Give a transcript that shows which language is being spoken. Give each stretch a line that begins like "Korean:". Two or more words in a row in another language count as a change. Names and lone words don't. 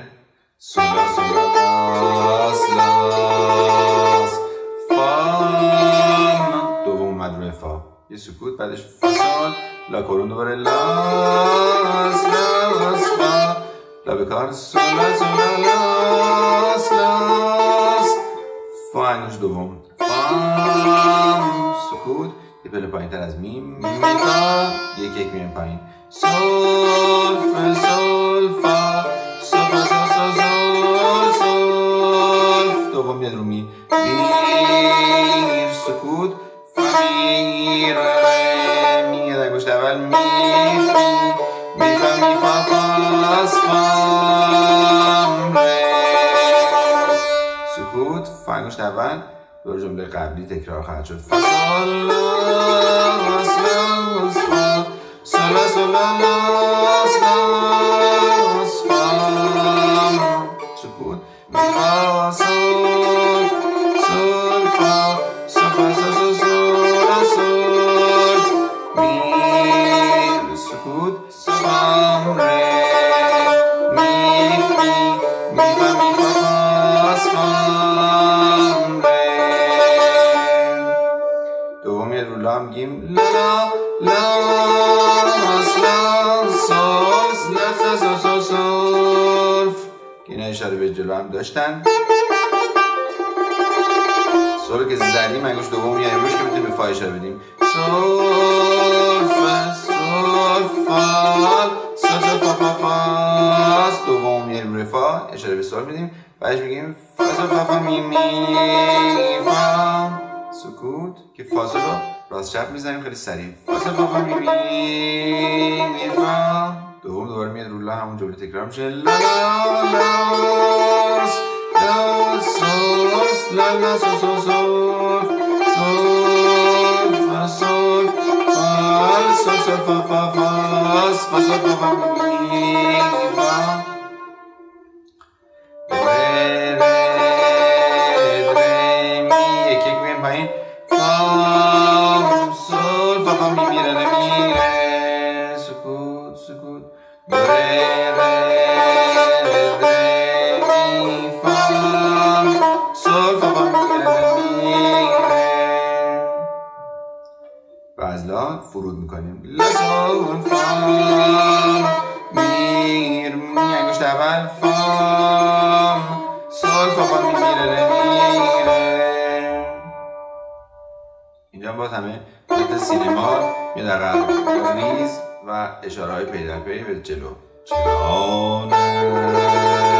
Persian: سول سول لاس لاس فا دوم اومد روی فا، یه سکوت، بعدش فا سول لا کرون دوباره لاس لاس فا لا به کار. سول سول لاس لاس فا انگشت دوم فا سکوت، یه پله پایین تر از می فا یک یک میایم پایین. سول فا سول فا سول فا سول سول سول دوم میاد رو می سکوت فا می ره می میاد انگشت اول می فا می فا فاس فام ره سکوت فا انگشت اول. دور جمله قبلی تکرار خواهد شد. فا سول لاس لاس فا سول سول لاس لاس فا سکوت می فا سول سول فا سول فا سول سول سول می سکوت فام ره می فا فاس فام ره. دومی رو لا میگیم لا لاس لا سول لا سول سول سول که اینا اشاره به جلو هم داشتن. سول که زدیم انگشت دوم میاریم روش که میتونیم به فا اشاره بدیم. سول فا سول فا سول سول فا فا فا دوم میاریم روی فا اشاره به سول میدیم، بعدش میگیم فا سول فا فا می می فا سکوت که فا سول رو راست چپ میزنیم خیلی سریع. فا سول فا فا می می فا دوم دوباره میاد رو لا، همون جمله تکرار میشه. لا لاس لا سول لا لا سول سول سول سول فا سول فا سول سول فا فا فاس فا سول فا فا می فا ره ره ره می یک یک میایم پایین. فا سول فا فا می می ره ره می ره سکوت سکوت ره ره ره می فا سول فا فا می ره می ره و از لا فرود میکنیم. لا سول فا می می انگشت اول فا سول فا فا می می ره می ره. اینجا باز همه حالت سینما میاد عقب، ریز و اشاره های پی در پی به جلو.